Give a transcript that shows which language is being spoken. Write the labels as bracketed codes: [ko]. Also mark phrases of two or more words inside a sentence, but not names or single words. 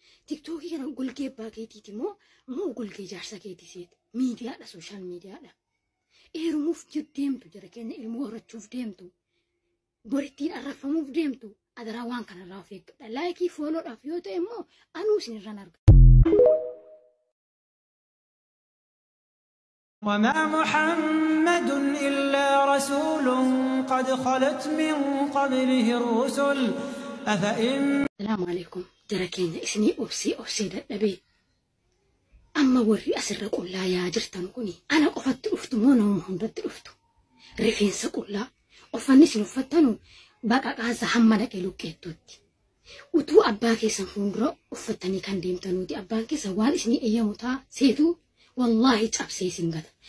[om] TikTokii kana golgee abbaa keetiiti moo, moo golgee jaarsa keetii seeti? Miidiyaadha, [en] sooshaal miidiyaadha. [om] Eerumuuf je-, deemtu jara keenya ilmoo horachuuf deemtu. Borittiin arraffamuuf deemtu. Adaraa waan kanarraa of eeggadha. Laayikii, fooloodhaaf yoo ta'e immoo anuu isin irraan arga. [ar] وما محمد إلا رسول قد خلت من قبله الرسل أفإن سلام عليكم. [om] Jara keenya isinii obsee obsee dadhabee. Amma warri asirra qullaa yaa jirtan kuni ana qofatti dhuftu moo nama hundatti dhuftu? Rifeensa qullaa uffanni isin uffattanu baqaqaansa hamma dhaqe luqqeettuutti. Utuu abbaa keessan fuuldura uffattanii kan deemtanuuti. Abbaan keessan waan isinii eeyyamu taa seetu wallaahi cabsee isin gata.